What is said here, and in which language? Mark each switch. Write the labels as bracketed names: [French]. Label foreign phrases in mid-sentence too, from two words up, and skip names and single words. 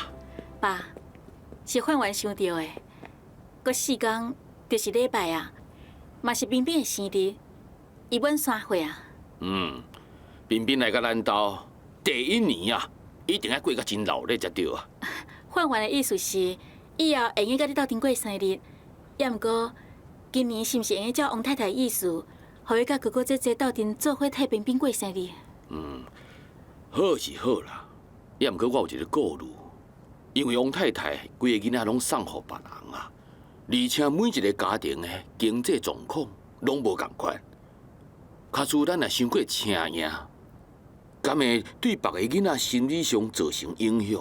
[Min Nan Chinese] 爸，是范完想到的，过4天就是礼拜啊，嘛是冰冰的生日，伊满3岁啊。彬彬来到咱家第1年啊，一定要过到真热闹才对啊。范完的意思是，以后会用甲你斗阵过生日，也毋过今年是毋是会用照王太太的意思，互伊甲哥哥姐姐斗阵做伙替彬彬过生日？好是好啦，也毋过我有一个顾虑，因为王太太规个囡仔拢送互别人啊，而且每一个家庭的经济状况拢无共款，假使咱若伤过请赢，敢会对别个囡仔心理上造成影响？